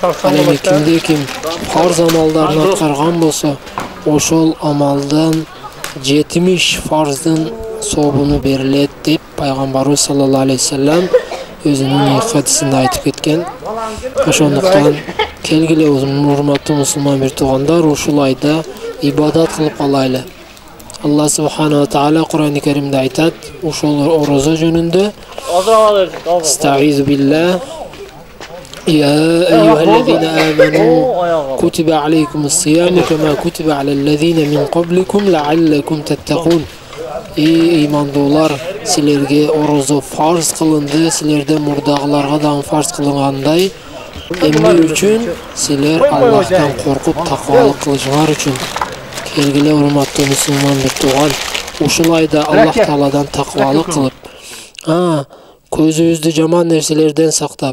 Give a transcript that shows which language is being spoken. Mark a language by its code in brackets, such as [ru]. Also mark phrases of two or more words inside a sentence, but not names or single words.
[ky] Ал эми ким фарз амалдарын аткарган болсо, ошол амалдан 70 фарздын сообуну берилет деп пайгамбарыбыз [ar] صلى الله عليه وسلم [ky] өзүнүн хадисинде айтып кеткен. Ошондуктан келгиле урматтуу мусулман бир туугандар, ушул айда ибадат кылып калайлы. Аллах Субхана ва Таала Кур'ан-ы Каримде айтат, ушул орозо жөнүндө: [ar] "استعيذ بالله يا أيها الذين آمنوا كتب عليكم الصيام كما كتب على الذين من قبلكم لعلكم تتقون." [ky] Имандуулар, силерге орозо фарз кылынды, силерден мурдагыларга дагы фарз кылынгандай, эмне үчүн? Силер Аллахтан коркуп таквалык кылышыңар үчүн. Келгиле урматтуу мусулман бир тууган, ушул айда Аллах Тааладан таквалык кылып, көзүбүздү жаман нерселерден сактап,